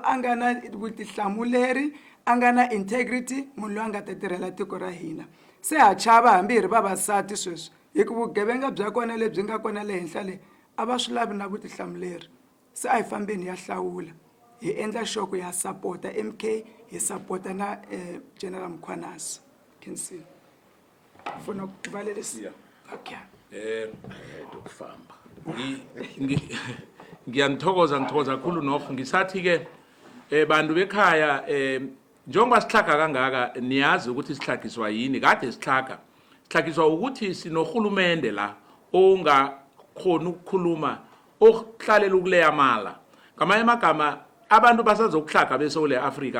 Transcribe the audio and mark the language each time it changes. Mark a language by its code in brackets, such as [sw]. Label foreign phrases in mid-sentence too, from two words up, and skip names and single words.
[ts] a nga na vutihlamuleri a nga na integrity munhu loyi a nga ta tirhela tiko ra hina se ha chava hambi hi ri vavasati sweswi hikuva vugevenga bya kona lebyi nga kona le henhla le a va swi lavi na vutihlamuleri se a hi fambeni ya hlawula hi endla shoko ya sapota MK hi sapota na General Mkhwanasi khensi funa ku valelisa okay [zu] Ukufamba. Ngiyanthokoza kakhulu Nokho ngisathi ke bantu bekhaya njengoba sihlaga kangaka niyazi ukuthi sihlagiswa yini kade sihlagiswa ukuthi sinohulumende la ongakhona ukukhuluma okuhlalela ukuleya mala ngamanye amagama abantu basazokuhlaga beSouth Africa